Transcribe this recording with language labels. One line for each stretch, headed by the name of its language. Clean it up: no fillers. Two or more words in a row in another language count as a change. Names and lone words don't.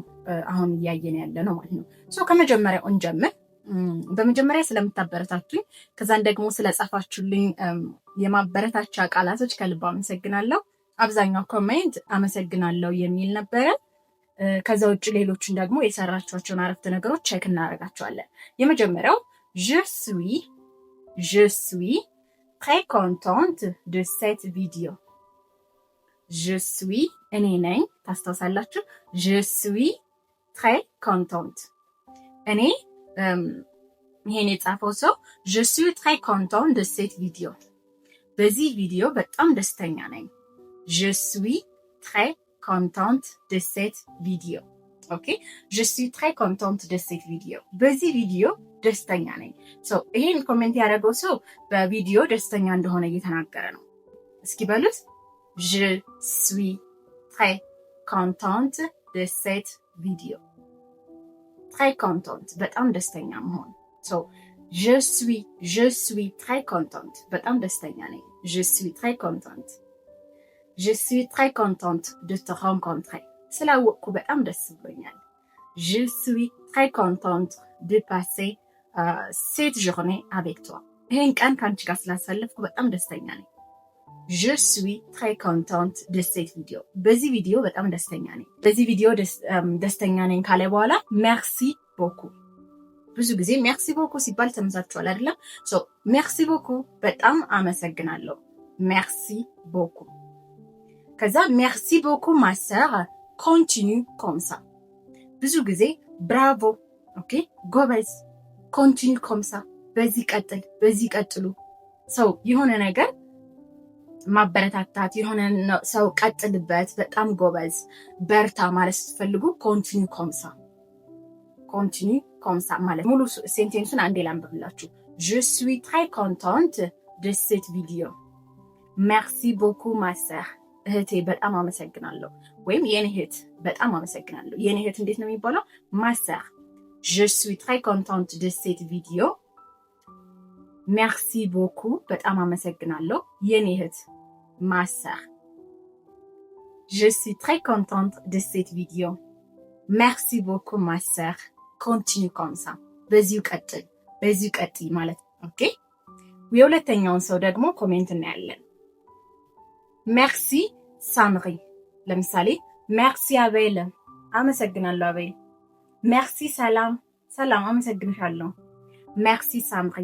Amharic: አሁን እያየን ያለ ነው ማለት ነው። ከመጀመሪያው እንጀምር። በመጀመሪያ ስለምታበረታቱኝ ከዛን ደግሞ ስለጻፋችሁልኝ የማበረታቻ ቃላቶች ከልብ አመሰግናለሁ። አብዛኛው ኮሜንት አመሰግናለሁ የሚል ነበረ። ከዛ ውጭ ሌሎችን ደግሞ የሰራችኋቸውን አረፍተ ነገሮች ቼክ እናደርጋቸዋለን። የመጀመሪያው
French: je suis très contente de cette vidéo. Je suis
Amharic: እኔ ነኝ ታስታውሳላችሁ።
French: je suis très contente
Amharic: እኔ ይሄን የጻፈው ሰው
French: je suis très contente de cette vidéo
Amharic: በዚህ ቪዲዮ በጣም ደስተኛ ነኝ።
French: je suis très contente de cette vidéo. OK? Je suis très contente de cette vidéo.
Amharic: በዚህ ቪዲዮ ደስተኛ ነኝ። ይሄን ኮሜንት ያደረገው ሰው በቪዲዮ ደስተኛ እንደሆነ እየተናገረ ነው። እስኪ በሉት
French: je suis très contente de cette vidéo. très contente
Amharic: በጣም ደስተኛ መሆን።
French: je suis très contente
Amharic: በጣም ደስተኛ ነኝ።
French: je suis très contente. Je suis très contente de te rencontrer.
Amharic: ስላወቅኩ በጣም ደስ ብሎኛል።
French: Je suis très contente de passer cette journée avec toi.
Amharic: ይሄን ቀን ካንቺ ጋር ስላሳለፍኩ በጣም ደስተኛ ነኝ።
French: Je suis très contente de cette vidéo.
Amharic: በዚህ ቪዲዮ በጣም ደስተኛ ነኝ። በዚህ ቪዲዮ ደስተኛ ነኝ ካለ በኋላ
French: merci beaucoup.
Amharic: ብዙ ጊዜ
French: merci beaucoup
Amharic: ሲባል ተመሳችኋል አይደለም?
French: merci beaucoup
Amharic: በጣም አመሰግናለሁ።
French: merci beaucoup. ከዛ merci beaucoup ma sœur, continue comme ça.
Amharic: ብዙ ጊዜ bravo, ኦኬ ጎበዝ፣
French: continue comme ça
Amharic: በዚህ ቀጥሉ። የሆነ ነገር ማበረታታት የሆነ ሰው ቀጥልበት፣ በጣም ጎበዝ፣ በርታ ማለት ስትፈልጉ
French: continue comme ça. continue comme ça
Amharic: ማለት ሙሉ ሴንቴንሱን አንዴ ላንብብላችሁ።
French: je suis très contente de cette vidéo. merci beaucoup ma sœur.
Amharic: እህቴ በጣም አመሰግናለሁ። ወይም የኔ እህት በጣም አመሰግናለሁ። የኔ እህት እንዴት ነው የሚባለው?
French: ma sœur. je suis très contente de cette vidéo. merci beaucoup
Amharic: በጣም አመሰግናለሁ የኔ እህት
French: ma sœur. je suis très contente de cette vidéo. merci beaucoup ma sœur. continue comme ça.
Amharic: በዚሁ ቀጥይ ማለት ኦኬ። የሁለተኛውን ሰው ደግሞ ኮሜንት እናያለን። merci ሳምሪ። ለምሳሌ merci አቤል አመሰግናለሁ አቤል። merci ሰላም አመሰግንሻለሁ። merci ሳምሪ.